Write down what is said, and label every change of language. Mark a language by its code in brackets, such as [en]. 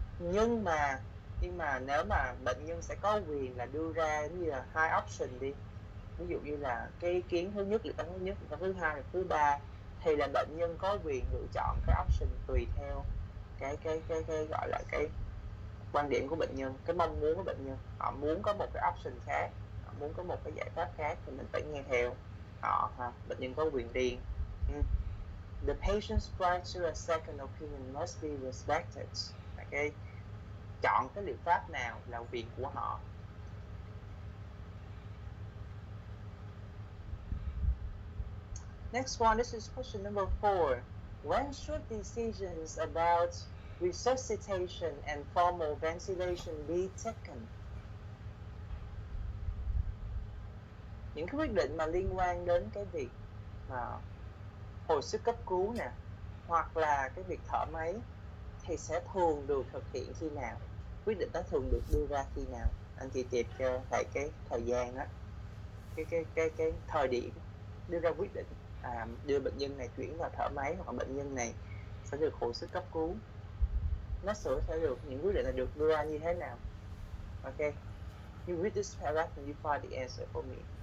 [vi] Nhưng mà nếu mà bệnh nhân sẽ có quyền là đưa ra như là 2 option đi, ví dụ như là cái ý kiến thứ nhất, liệu pháp thứ nhất, liệu pháp thứ hai, thứ ba, thì là bệnh nhân có quyền lựa chọn cái option tùy theo cái gọi là cái quan điểm của bệnh nhân, cái mong muốn của bệnh nhân. Họ muốn có một cái option khác, họ muốn có một cái giải pháp khác thì mình phải nghe theo họ ha. Bệnh nhân có quyền riêng. [en] The patient's right to a second opinion must be respected. Okay. [vi] Chọn cái liệu pháp nào là quyền của họ. [en] Next one, this is question number 4. When should decisions about resuscitation and formal ventilation be taken? [vi] Những cái quyết định mà liên quan đến cái việc hồi sức cấp cứu nè, hoặc là cái việc thở máy thì sẽ thường được thực hiện khi nào? Quyết định đó thường được đưa ra khi nào? Anh chị tìm cho thầy cái thời gian đó, cái thời điểm đưa ra quyết định đưa bệnh nhân này chuyển vào thở máy hoặc bệnh nhân này sẽ được hồi sức cấp cứu. Nó sẽ được, những quyết định này được đưa ra như thế nào? [en] Okay, you read this paragraph and you find the answer for me.